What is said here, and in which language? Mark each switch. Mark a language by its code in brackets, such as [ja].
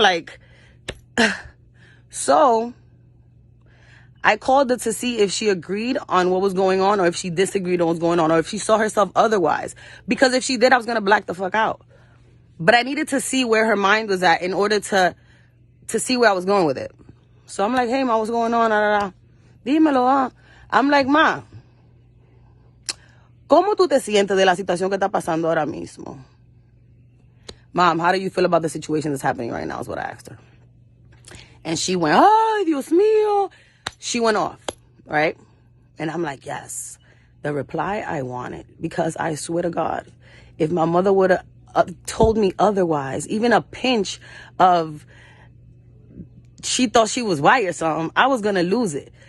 [en] Like, so I called her to see if she agreed on what was going on, or if she disagreed on what was going on, or if she saw herself otherwise. Because if she did, I was going to black the fuck out. But I needed to see where her mind was at in order to see where I was going with it. So I'm like, hey, ma, what's going on? [es] Dímelo, [en] I'm like, [es] ma, ¿cómo tú te sientes de la situación que está pasando ahora mismo? [en] Mom, how do you feel about the situation that's happening right now, is what I asked her. And she went, [es] ay, Dios mío. [en] She went off, right? And I'm like, yes, the reply I wanted. Because I swear to God, if my mother would have told me otherwise, even a pinch of she thought she was white or something, I was going to lose it.